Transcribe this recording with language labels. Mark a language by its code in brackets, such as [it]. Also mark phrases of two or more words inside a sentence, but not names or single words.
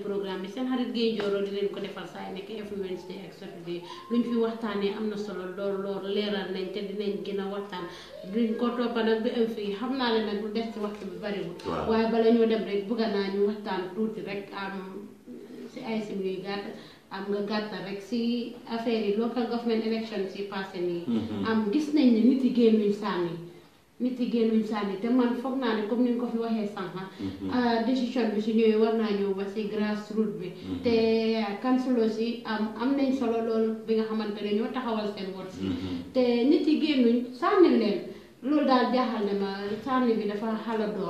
[wo] programme bi seen xarit Gaye Njoro di leen ko defal saa yu nekk [en] every Wednesday [wo] ak Saturday luñ fi waxtaanee am na solo lool leeral nañ te dinañ gën a waxtaan duñ ko toppa nag bi am fii xam naa ne nag lu des ci waxtu bi bariwul waaye bala ñoo dem rek bëgg naa ñu waxtaan tuuti rek am si ay sim yuy gàtt am nga gàttal rek si affaire yi [en] local government election [wo] si passé nii am gis nañ ne nit yi génnuñ sànni te man foog naa ne comme ni nga ko fi waxee sànq décision bi su ñëwee war naa ñëw ba si grassroots bi te councilors yi am nañ solo loolu bi nga xamante ne ñoo taxawal seen wot si te nit yi génnuñ sànni leen loolu daal jaaxal ne ma sànni bi dafa xala doon